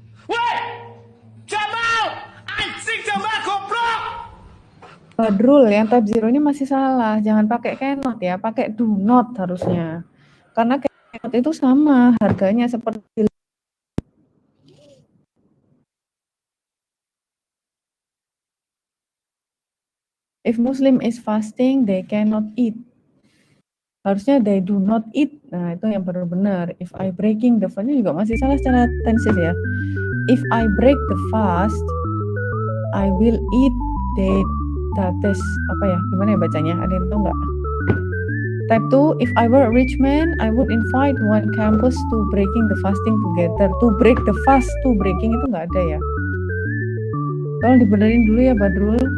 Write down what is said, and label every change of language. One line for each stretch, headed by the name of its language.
Indonesian: Woi! Jamal! Anjing Jamal goblok! Badrul, yang type 0 ini masih salah. Jangan pakai cannot ya, pakai do not harusnya. Karena cannot itu sama harganya seperti
English: if Muslim is fasting, they cannot eat.
Indonesian: Harusnya
English: they do not eat.
Indonesian: Nah, itu yang benar-benar.
English: If I breaking the fast,
Indonesian: ini juga masih salah secara tenses ya.
English: If I break the fast, I will eat dates.
Indonesian: Apa ya? Gimana ya bacanya? Ada yang tahu nggak?
English: Type 2, if I were a rich man, I would invite one campus to breaking the fasting together. To break the fast, to breaking
Indonesian: itu nggak ada ya. Tolong dibenerin dulu ya, Badrul.